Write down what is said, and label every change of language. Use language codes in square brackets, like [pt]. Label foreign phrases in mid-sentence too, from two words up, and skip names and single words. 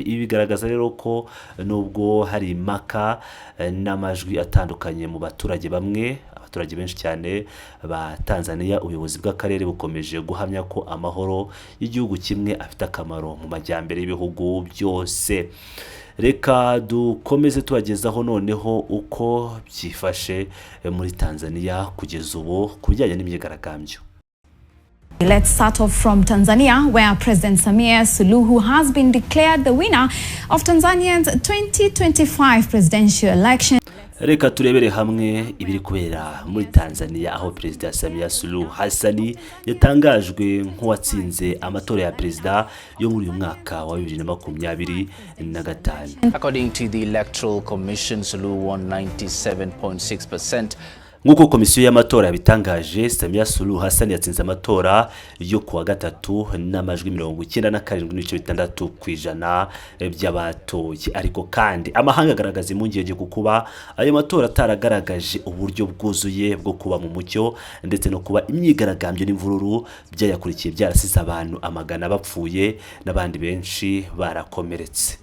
[rw] Ibi bigaragaza rero ko nubwo hari impaka n'amajwi atandukanye mu baturage bamwe, abaturage benshi cyane ba Tanzania, ubuyobozi bw'akarere bukomeje guhamya ko amahoro y'igihugu kimwe afite akamaro mu majyambere y'ibihugu byose. Reka dukomeze tubagezaho noneho uko byifashe muri Tanzania kugeza ubu ku bijyanye n'imyigaragambyo. [en] Let's start off from Tanzania, where President Samia Suluhu has been declared the winner of Tanzania's 2025 presidential election. [rw] Reka turebere hamwe ibiri kubera muri Tanzania, aho Perezida Samia Suluhu Hassan yatangajwe nk'uwatsinze amatora ya perezida yo muri uyu mwaka wa 2025. [en] According to the Electoral Commission, Suluhu won 97.6%. [rw] nk'uko komisiyo y'amatora yabitangaje, Samia Suluhu Hassan yatsinze amatora yo kuwa gatatu n'amajwi 97.6% by'abatoye. Ariko kandi amahanga agaragaza impungenge ku kuba ayo matora ataragaragaje uburyo bwuzuye bwo kuba mu mucyo ndetse no kuba imyigaragambyo n'imvururu byayakurikiye byarasize abantu amagana bapfuye n'abandi benshi barakomeretse.